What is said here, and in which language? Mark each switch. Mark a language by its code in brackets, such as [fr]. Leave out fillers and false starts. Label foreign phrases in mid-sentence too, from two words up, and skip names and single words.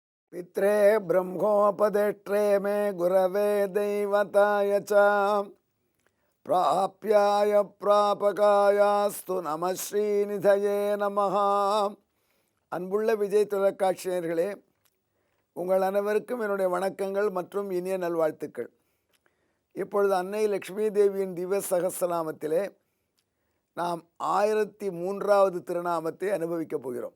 [sa] पित्रे ब्रह्मोपदेष्ट्रे मे गुरवे दैवताय च प्राप्याय प्रापकायास्तु नम श्रीनिधये नमः. [ta] அன்புள்ள விஜய் தொலைக்காட்சி நேயர்களே, உங்கள் அனைவருக்கும் என்னுடைய வணக்கங்கள் மற்றும் இனிய நல்வாழ்த்துக்கள். இப்பொழுது அன்னை லக்ஷ்மி தேவியின் திவ்ய சகஸ்ரநாமத்திலே நாம் 1003வது திருநாமத்தை அனுபவிக்கப் போகிறோம்.